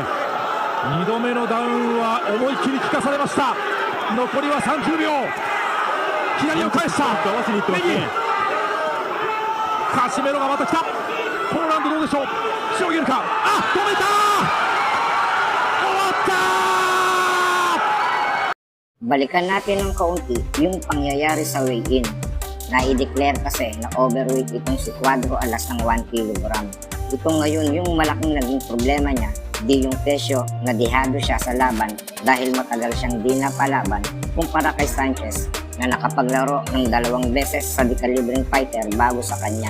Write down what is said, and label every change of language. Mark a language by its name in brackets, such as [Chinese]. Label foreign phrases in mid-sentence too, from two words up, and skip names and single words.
[Japanese] 2 度目のダウンは思いっきり効かされました。残りは30秒。左を返した。合わせにいってますね。カシメロがまた来た。このラウンドどうでしょう。しのげるか。止めた。終わった。 [Filipino] Balikan natin ng kaunti yung pangyayari sa weigh-in. Na-i-declare kasi na overweight itong si Cuadro Alas ng 1 kg. Ito ngayon yung malaking naging problema niya, di yung presyo na dehado siya sa laban dahil matagal siyang di napalaban kumpara kay Sanchez na nakapaglaro ng 2 beses sa dekalibreng fighter bago sa kanya.